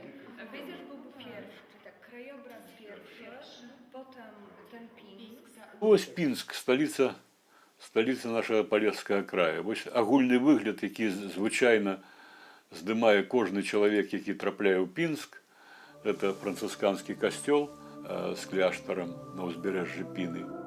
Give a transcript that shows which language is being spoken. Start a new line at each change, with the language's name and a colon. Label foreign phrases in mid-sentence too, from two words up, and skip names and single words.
Polish: Wyzierz byłby pierwszy, czyli tak krajobraz pierwszy, potem ten Pińsk.
Belarusian: Ось Пінск, сталіца нашага палескага краю. Вось агульны выгляд, які звычайна здымае кожны чалавек, які трапляе ў Пінск. Это францысканскі касцёл з кляштарам на ўзбярэжжы Піны.